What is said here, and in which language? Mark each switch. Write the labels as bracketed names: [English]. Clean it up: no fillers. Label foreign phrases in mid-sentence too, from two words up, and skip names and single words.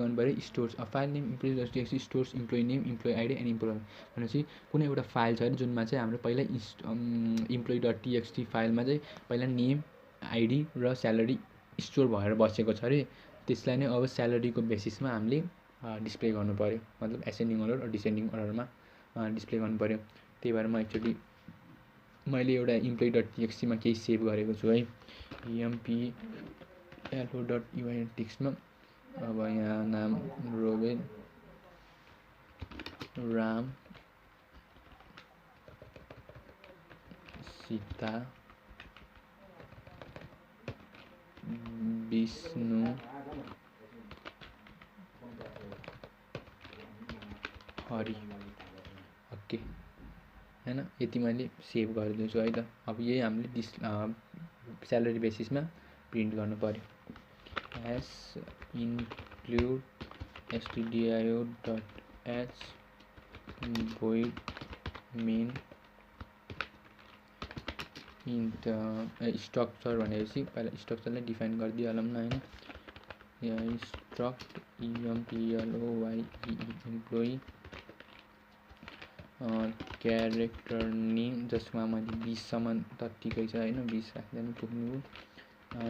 [Nepali] गर्नु पर्यो [English] stores a file name employee.txt stores employee name employee ID and employee [Nepali] भनेपछि कुनै एउटा फाइल छ जुनमा चाहिँ हाम्रो पहिला employee.txt फाइलमा चाहिँ पहिला [English] name ID [Nepali] र [English] salary store [Nepali] भएर बसेको छ रे त्यसलाई नै अब स्यालेरीको बेसिसमा हामीले डिस्प्ले गर्नु पर्यो मतलब [English] ascending order [Nepali] र डिसेन्डिङ अर्डरमा डिस्प्ले गर्नु पर्यो त्यही भएर म एक्चुअली मैले एउटा employee.txt मा केही सेभ गरेको छु है emplo.ui टेक्स्टमा अब यहाँ नाम रोबेन राम सीता विष्णु हरि ओके हैन यति मैले सेभ गरिदिन्छु है त अब यही हामीले स्यालेरी बेसिसमा प्रिन्ट गर्नु पर्यो [English] as include stdio.h void main int structure [Nepali] भनेपछि पहिला स्ट्रक्चरलाई डिफाइन गरिदिइहालौँ न हैन यहाँ [English] struct employee character name [Nepali] जसमा मैले 20 सम्म तत्तिकै छ हैन, 20 राख्दा पनि पुग्नु हो।